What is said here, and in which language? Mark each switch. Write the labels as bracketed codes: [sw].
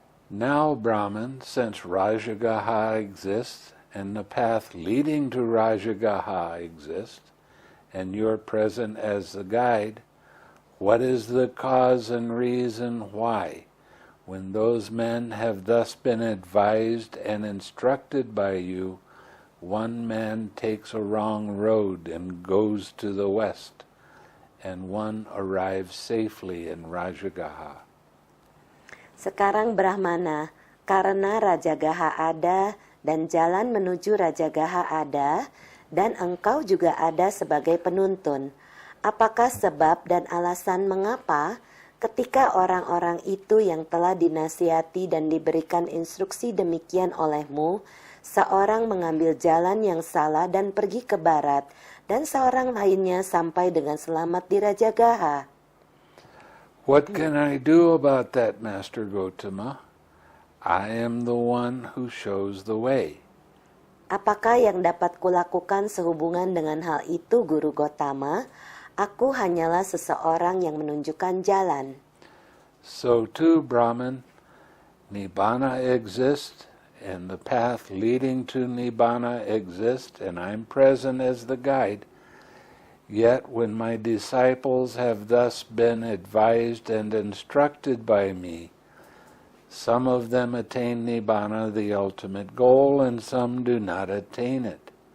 [en] Now, Brahman, since Rajagaha exists and the path leading to Rajagaha exists, and you're present as the guide, what is the cause and reason why, when those men have thus been advised and instructed by you, one man takes a wrong road and goes to the west, and one arrives safely in Rajagaha? [id] Sekarang Brahmana, karena Rajagaha ada dan jalan menuju Rajagaha ada, dan engkau juga ada sebagai penuntun. Apakah sebab dan alasan mengapa ketika orang-orang itu yang telah dinasihati dan diberikan instruksi demikian olehmu, seorang mengambil jalan yang salah dan pergi ke barat, dan seorang lainnya sampai dengan selamat di Rajagaha? [en] What can I do about that, Master Gotama? I am the one who shows the way. [id] Apakah yang dapat kulakukan sehubungan dengan hal itu, Guru Gotama? Aku hanyalah seseorang yang menunjukkan jalan. [en] So too, Brahman, Nibbana exists, and the path leading to Nibbana exists, and I'm present as the guide. Yet when my disciples have thus been advised and instructed by me, some of them attain Nibbana, the ultimate goal, and some do not attain it.